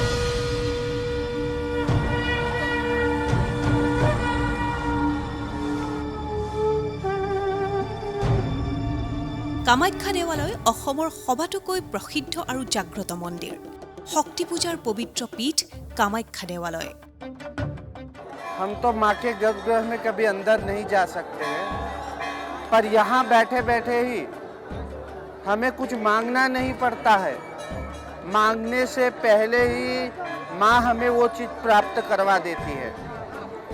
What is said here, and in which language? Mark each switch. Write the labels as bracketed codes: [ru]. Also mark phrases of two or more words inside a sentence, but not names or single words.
[as] কামাখ্যা দেৱালয় অসমৰ সবাতোকৈ প্ৰসিদ্ধ আৰু জাগ্ৰত মন্দিৰ। শক্তি পূজাৰ পবিত্ৰ পীঠ কামাখ্যা দেৱালয়। [hi] हम तो माँ के गर्भगृह में कभी अंदर नहीं जा सकते हैं, पर यहाँ बैठे बैठे ही हमें कुछ मांगना नहीं पड़ता है। मांगने से पहले ही माँ हमें वो चीज़ प्राप्त करवा देती है।